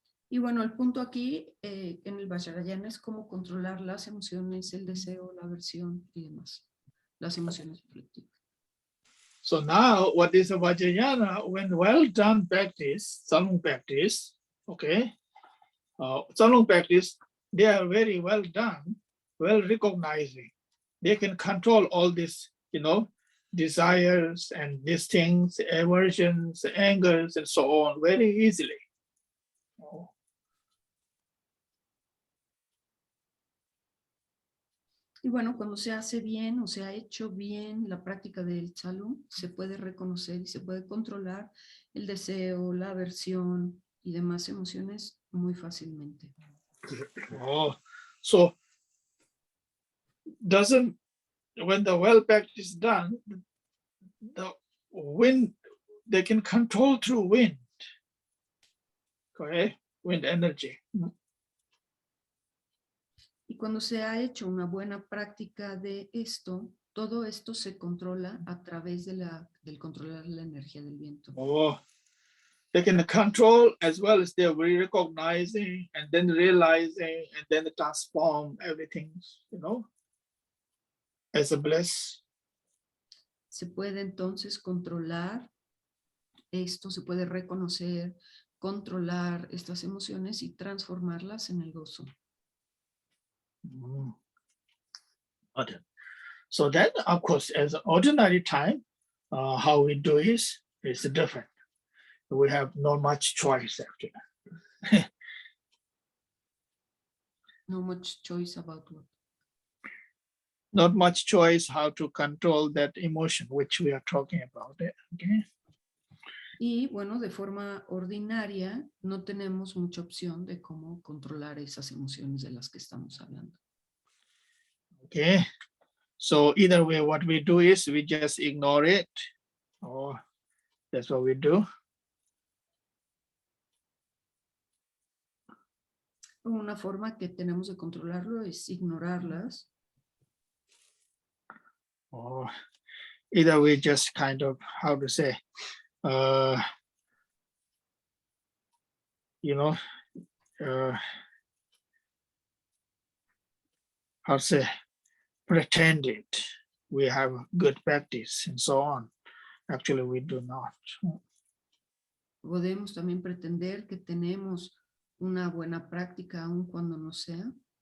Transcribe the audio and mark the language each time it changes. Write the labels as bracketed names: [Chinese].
[Spanish] Y bueno, el punto aquí en el Vajrayana es cómo controlar las emociones, el deseo, la aversión y demás. Las emociones aflictivas. [English] So now what is a Vajrayana? When well done practice, Salung practice, okay, Salung practice, they are very well done, well recognizing. They can control all this, desires and these things, aversions, angers, and so on very easily. [Spanish] Y bueno, cuando se hace bien o se ha hecho bien la práctica del Chalung, se puede reconocer y se puede controlar el deseo, la aversión y demás emociones muy fácilmente. [English] Oh, so when the well practice is done, the wind, they can control through wind, okay? Wind energy. [Spanish] Y cuando se ha hecho una buena práctica de esto, todo esto se controla a través del controlar la energía del viento. [English] Oh, they can control as well as they're recognizing and then realizing and then transform everything, as a bliss. [Spanish] Se puede entonces controlar esto, se puede reconocer, controlar estas emociones y transformarlas en el gozo. [English] Okay. So then, of course, as an ordinary time, how we do is different. We have not much choice actually. No much choice about what. Not much choice how to control that emotion which we are talking about. Okay. [Spanish] Y bueno, de forma ordinaria no tenemos mucha opción de cómo controlar esas emociones de las que estamos hablando. [English] Okay. So either way, what we do is we just ignore it, or that's what we do. [Spanish] Una forma que tenemos de controlarlo es ignorarlas. [English] Or either we just kind of, how to say, how to say, pretend it. We have good practice and so on. Actually, we do not. [Spanish] Podemos también pretender que tenemos una buena práctica aun cuando no sea.